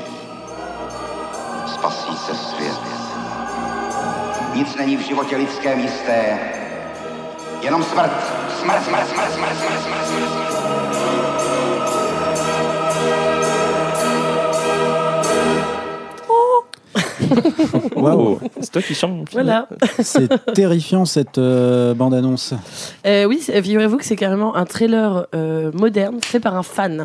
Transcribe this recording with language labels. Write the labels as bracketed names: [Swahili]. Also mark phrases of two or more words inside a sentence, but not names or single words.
[Czech] Spasí se svět. Nic není v životě lidském jisté, jenom smrt. Smrt, smrt, smrt, smrt, smrt, smrt, smrt, smrt. [French] Waouh, C'est toi qui chantes. Voilà. c'est terrifiant cette bande-annonce. Oui, figurez-vous que c'est carrément un trailer moderne fait par un fan.